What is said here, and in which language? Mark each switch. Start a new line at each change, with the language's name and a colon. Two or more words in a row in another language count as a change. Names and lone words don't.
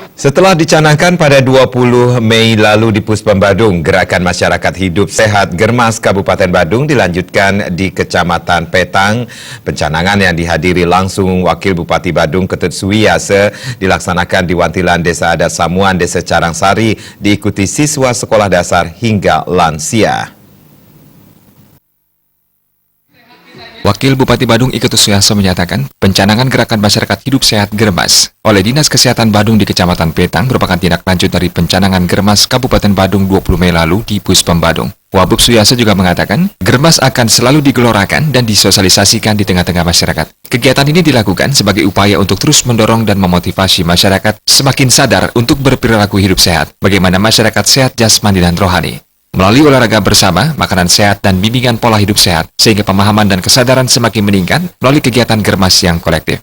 Indonesian: Setelah dicanangkan pada 20 Mei lalu di Puspom Badung, Gerakan Masyarakat Hidup Sehat Germas Kabupaten Badung dilanjutkan di Kecamatan Petang. Pencanangan yang dihadiri langsung Wakil Bupati Badung Ketut Suwiyase dilaksanakan di Wantilan Desa Adat Samuan, Desa Carangsari, diikuti siswa sekolah dasar hingga lansia. Wakil Bupati Badung Ketut Suwiyase menyatakan, pencanangan Gerakan Masyarakat Hidup Sehat Germas oleh Dinas Kesehatan Badung di Kecamatan Petang merupakan tindak lanjut dari pencanangan Germas Kabupaten Badung 20 Mei lalu di Puspom Badung. Wabub Suwiyase juga mengatakan, Germas akan selalu digelorakan dan disosialisasikan di tengah-tengah masyarakat. Kegiatan ini dilakukan sebagai upaya untuk terus mendorong dan memotivasi masyarakat semakin sadar untuk berperilaku hidup sehat, bagaimana masyarakat sehat jasmani dan rohani. Melalui olahraga bersama, makanan sehat, dan bimbingan pola hidup sehat, sehingga pemahaman dan kesadaran semakin meningkat melalui kegiatan Germas yang kolektif.